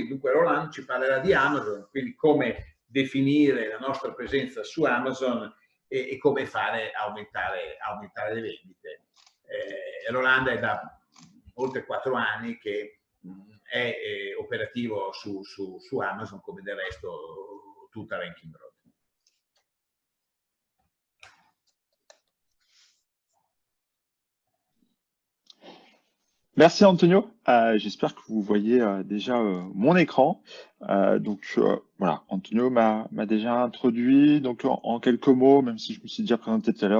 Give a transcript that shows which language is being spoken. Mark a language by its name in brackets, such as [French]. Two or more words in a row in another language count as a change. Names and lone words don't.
[Italian] Dunque Roland ci parlerà di Amazon, quindi come definire la nostra presenza su Amazon e come fare aumentare le vendite. Roland è da oltre 4 anni che è operativo su Amazon, come del resto tutta Ranking Road. [French] Merci Antonio, j'espère que vous voyez déjà mon écran. Voilà, Antonio m'a déjà introduit, donc en quelques mots, même si je me suis déjà présenté tout à l'heure.